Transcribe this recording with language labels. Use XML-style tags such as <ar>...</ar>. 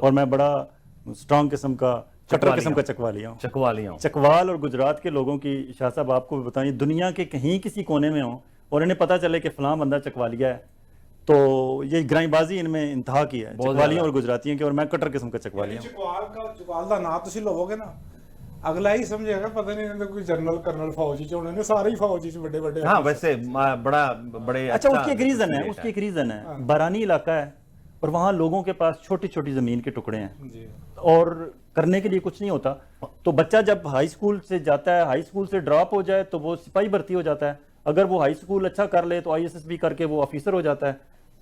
<hi>और मैं बड़ा स्ट्रॉन्ग किस्म का, कटर चकवालिया। किस्म का चकवालिया हूँ। चकवालिया। चकवाल और गुजरात के लोगों की, शाह साहब आपको भी बताइए, दुनिया के कहीं किसी कोने में हो और इन्हें पता चले कि फलां बंदा चकवालिया है, तो ये ग्राईबाजी इनमें इंतहा की है, चकवालियों और गुजरातियों की। और मैं कटर किस्म का चकवालिया हूँ।</hi> <pa>ਚਕਵਾਲ ਦਾ ਨਾਂ ਤੁਸੀਂ ਲਵੋਗੇ ਨਾ, ਅਗਲਾ ਹੀ ਸਮਝੇਗਾ ਪਤਾ ਨਹੀਂ ਇਹਨਾਂ ਕੋਈ ਜਨਰਲ ਕਰਨਲ ਫੌਜ ਚ ਹੋਣੇ ਨੇ, ਸਾਰੇ ਹੀ ਫੌਜ ਚ ਵੱਡੇ ਵੱਡੇ।</pa> <hi>हाँ वैसे बड़े अच्छा, उसकी एक रीजन है, उसकी एक रीजन है, बारानी इलाका है और वहाँ लोगों के पास छोटी छोटी जमीन के टुकड़े हैं और करने के लिए कुछ नहीं होता। तो बच्चा जब हाई स्कूल से जाता है, हाई स्कूल से ड्रॉप हो जाए तो वो सिपाही भर्ती हो जाता है। अगर वो हाई स्कूल अच्छा कर ले तो ISSB करके वो ऑफिसर हो जाता है।</hi>